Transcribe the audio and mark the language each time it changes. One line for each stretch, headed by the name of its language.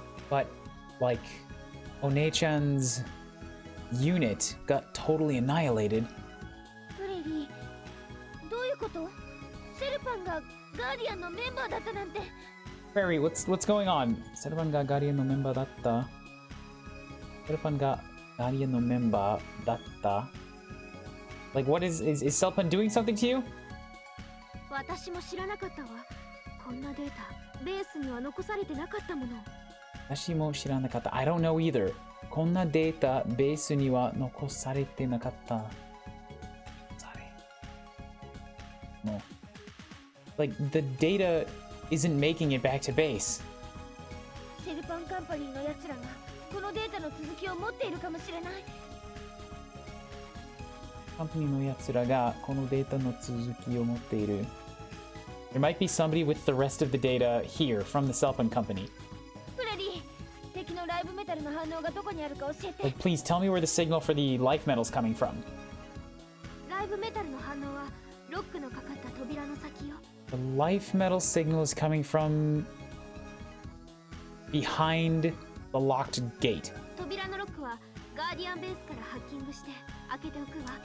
English: But, like, お姉ちゃん 's unit got totally annihilated.
Japanese: フレリー、どういうこと？セルパンがガーディアンのメンバーだったなんて。
English: Prairie, what's going on?
Japanese: セルパンがガーディアンのメンバーだった。セルパンがガーディアンのメンバーだった。
English: Like, what is Selpan doing something to you?
Japanese: 私も知らなかったわ。こんなデータ、ベースには残されてなかったもの。私も知らなかった。
English: I don't know either.
Japanese: こんなデータ、ベースには残されてなかった。
English: No. Like, the data isn't making it back to base.
Japanese: セルパンカンパニーのやつらがこのデータの続きを持っているかもしれない。カンパニーのやつらがこのデータの続きを持っている。
English: There might be somebody with the rest of the data here from the Selpan company.
Japanese: フレディ、敵のライブメタルの反応がどこにあるか教えて。
English: Like, please tell me where the signal for the life metal's coming from.
Japanese: ライブメタルの反応はロックのかかった扉の先よ。
English: The life metal signal is coming from behind the locked gate.
Japanese: 扉のロックはガーディアンベースからハッキングして開けておくわ。